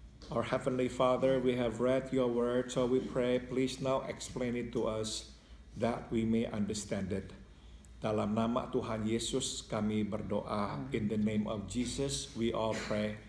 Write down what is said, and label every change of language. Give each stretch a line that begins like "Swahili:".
English: Our Heavenly Father, we have read your word, so we pray, please now explain it to us that we may understand it.
Indonesian: Dalam nama Tuhan Yesus kami berdoa.
English: In the name of Jesus we all pray.